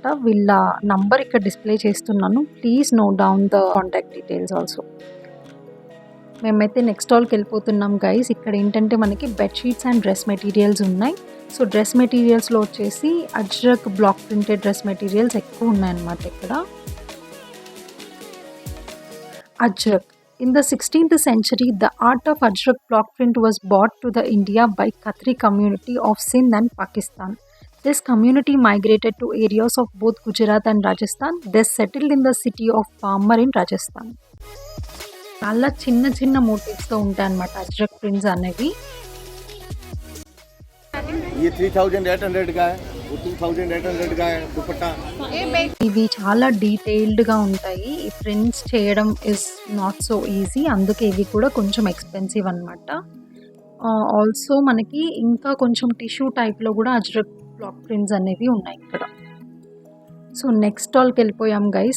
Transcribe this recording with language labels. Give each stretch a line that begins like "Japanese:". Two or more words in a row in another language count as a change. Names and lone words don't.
Telugu: వీళ్ళ నంబర్ ఇక్కడ డిస్ప్లే చేస్తున్నాను,
English: please note down the contact details also.
Telugu: మేమైతే
English: next stallకి
Telugu: వెళ్ళిపోతున్నాం గైస్. ఇక్కడ ఏంటంటే మనకి
English: bedsheets and dress materials
Telugu: ఉన్నాయి.
English: so dress materialsలో
Telugu: వచ్చేసి అజ్రక్
English: block printed dress materials
Telugu: ఎక్కువ ఉన్నాయన్నమాట ఇక్కడ.
English: Ajrak. In the 16th century, the art of Ajrak block print was brought to the India by Khatri community of Sindh and Pakistan. This community migrated to areas of both Gujarat and Rajasthan. They settled in the city of Parmar in Rajasthan.
Telugu: చాలా చిన్న మోటివ్స్తో ఉంటాయి అన్నమాట అజ్రక్ ప్రింట్స్ అనేవి.
Hindi: ये 3,800 का है, वो 2,800 का है दुपट्टा.
Telugu: ఇవి చాలా డీటెయిల్డ్గా ఉంటాయి. ఈ ప్రింట్స్ చేయడం
English: is not so easy,
Telugu: అందుకే ఇవి కూడా కొంచెం ఎక్స్పెన్సివ్ అనమాట. ఆల్సో మనకి ఇంకా కొంచెం
English: tissue typeలో
Telugu: కూడా అజ్రక్
English: block prints
Telugu: అనేవి ఉన్నాయి ఇక్కడ.
English: so next stallకి
Telugu: వెళ్ళిపోయాం గైస్.